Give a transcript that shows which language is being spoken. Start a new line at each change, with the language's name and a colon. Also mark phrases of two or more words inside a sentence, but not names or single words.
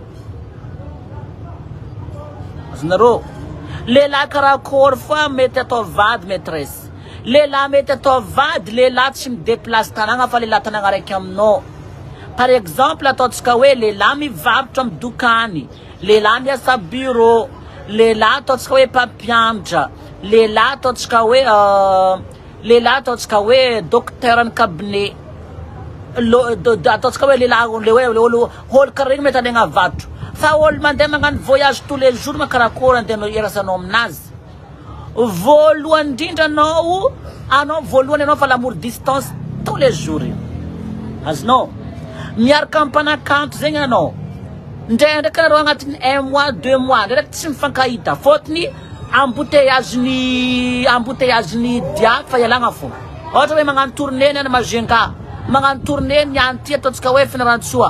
Malagasy: azonareo lehilahy karakory fa mety atao vady maîtresse lehilahy mety atao vady lehilahy tsy mideplace tanàgna fa lehilahy tanàgna raiky aminao
French: par exemple
Malagasy: ataontsika hoe lehilahy mivarotra amin'ny dokany lehilahy miasa bureau lehilahy ataontsika hoe mpampianatra lehilahy ataontsika hoe docteur any cabinet ataontsika hoe lehilahy olo karaha regny mety alaigna varotra fa olo mandeha magnano
French: voyage tous les jours
Malagasy: makarakory andeha irasanao aminazy voalohany indrindra anao voalohany anao fa
French: l'amour distance tous les jours
Malagasy: azonao miaraka ampanakanto zegny anao ndraindraiky nareo agnatin'ny 1 mois 2 mois ndraiky tsy mifankahita fôtony embouteillage-ny dia fa ialagna fo ohatra hoe magnano tournée ny Majenga magnano tournée ny anty ataontsika hoe Fanirisoa